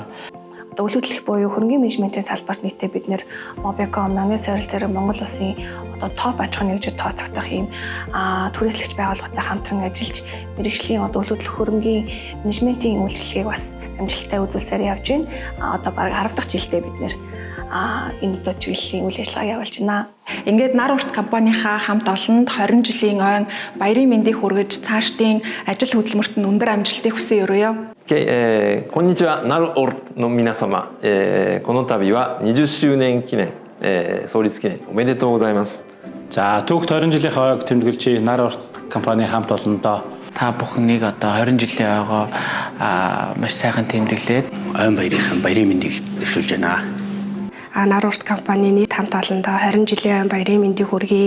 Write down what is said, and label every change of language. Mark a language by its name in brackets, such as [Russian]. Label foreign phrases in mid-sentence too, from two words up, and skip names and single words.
[Mongolian] Өвлөдлөх буюу хөрөнгөний менежментийн салбарт нийтдээ бид нэр Mobicom, Намын сорил зэрэг Монгол улсын одоо топ аж ахуйн нэгжид тооцогдох ийм түрээслэгч байгууллагатай хамтран ажиллаж мэрэгжлийн одоо өвлөдлөх хөрөнгөний менежментийн үйлчилгээг бас амжилттай үзүүлсээр явж байна. Одоо бараг 10 дахь жилдээ бид нэр энэ одоо чиглэлийн үйл ажиллагаа явуулж байна. Ингээд нар урт компанийнхаа хамт олонд 20 жилийн ойн баярын мэндийг хүргэж цаашдын ажил хөдөлмөрт нь өндөр амжилтыг хүсэн өрөөё. [Japanese] こんにちは、ナルオルの皆様、この度は20周年記念、創立記念おめでとうございます。 [Mongolian] За түүх 20 жилийн хойг тэмдэглэж нар урт компани хамт олондоо та бүхнийг одоо 20 жилийн ойгоо маш сайхан тэмдэглээд ойн баярын мэндийг дэвшүүлж байна. Нар урт компанийн хамт олондоо 20 жилийн ойн баярын мэндийг хүргэе.